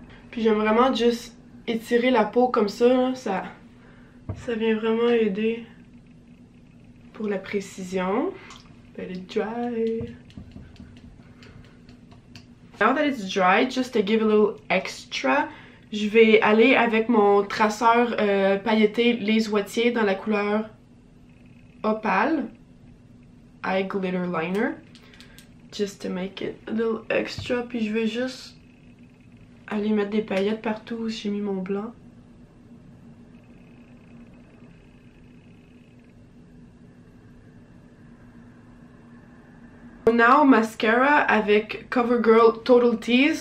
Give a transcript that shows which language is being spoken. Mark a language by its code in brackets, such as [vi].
[fr] Puis j'aime vraiment juste étirer la peau comme ça, là. Ça vient vraiment aider pour la précision. [en] Let it dry. Now that it's dry, just to give a little extra, [fr] je vais aller avec mon traceur pailleté Les Ouatiers dans la couleur [en] Opale Eye Glitter Liner. Just to make it a little extra. [fr] Puis je vais juste aller mettre des paillettes partout où j'ai mis mon blanc. [en] Now mascara avec CoverGirl Total Tease.